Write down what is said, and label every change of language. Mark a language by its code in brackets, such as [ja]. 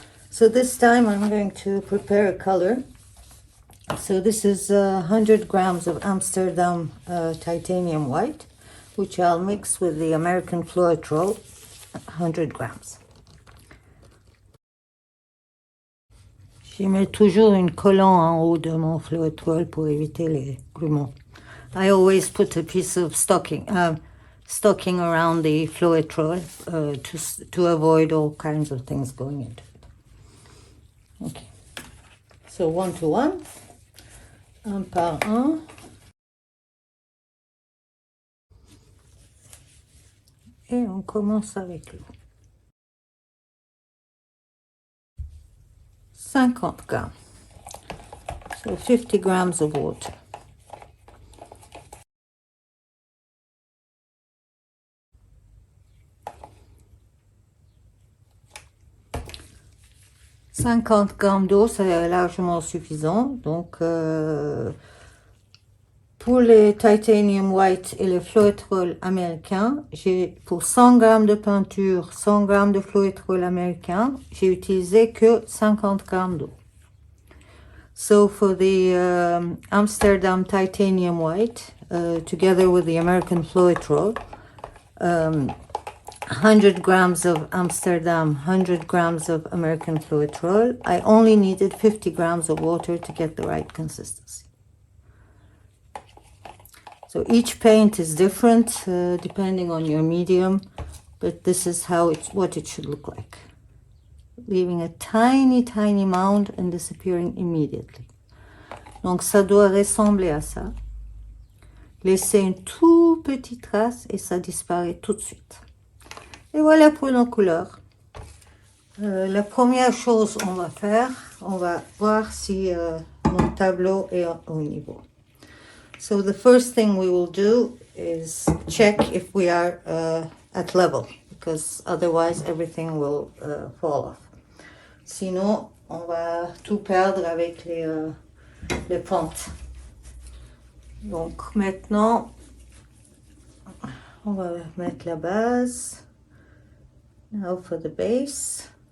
[en] So this time I'm going to prepare a color. So this is 100 grams of Amsterdam Titanium White, which I'll mix with the American Fluidart, 100 grams. [fr] Je mets toujours une collant en haut de mon fluidart pour éviter les grumeaux. [en] I always put a piece of stocking around the fluidart to avoid all kinds of things going into it. Okay. So 1 to 1, [fr] un par un. Et on commence avec l'eau. 50 grammes. [en] So 50 grams of water. [fr] « 50 grammes d'eau, c'est largement suffisant. Donc, pour les Titanium White et les fluidarts américains, pour 100 grammes de peinture, 100 grammes de fluidarts américains, j'ai utilisé que 50 grammes d'eau. [en] So for the Amsterdam Titanium White, together with the American fluidarts, 100 grams of Amsterdam, 100 grams of American fluidarts, I only needed 50 grams of water to get the right consistency. So each paint is different depending on your medium, but this is what it should look like. Leaving a tiny, tiny mound and disappearing immediately. [fr] Donc ça doit ressembler à ça. Laissez une toute petite trace et ça disparaît tout de suite. Et voilà pour nos couleurs. La première chose on va faire, on va voir si mon tableau est au niveau. [en] So the first thing we will do is check if we are at level, because otherwise everything will fall off. [fr] Sinon, on va tout perdre avec les pentes. Donc maintenant, on va mettre la base. [en] Now for the base.